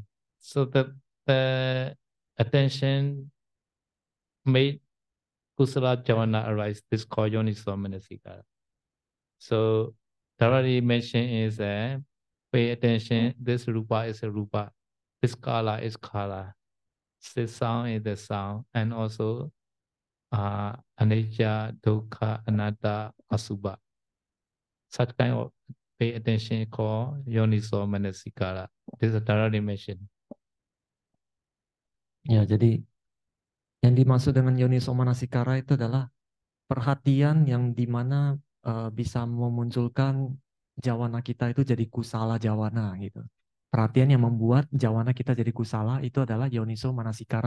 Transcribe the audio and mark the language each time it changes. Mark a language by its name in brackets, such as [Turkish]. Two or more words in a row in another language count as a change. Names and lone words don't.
[English] So the attention made [Pali] kusala javana [English] arise. This called [Pali] Yoniso Manasikara. [English] So thoroughly mention is pay attention. This rupa is a rupa. This kala is kala. This sound is the sound, and also [Pali] anicca, dukkha, anatta, asubha. [English] Such kind of pay attention called [Pali] Yoniso Manasikara. [English] This is thoroughly mentioned. [Indonesian] Ya, jadi yang dimaksud dengan [Pali] Yoniso Manasikara [Indonesian] itu adalah perhatian yang dimana bisa memunculkan jawana kita itu jadi [Pali] kusala jawana [Indonesian] gitu. Perhatian yang membuat jawana kita jadi kusala itu adalah [Pali] Yoniso Manasikara.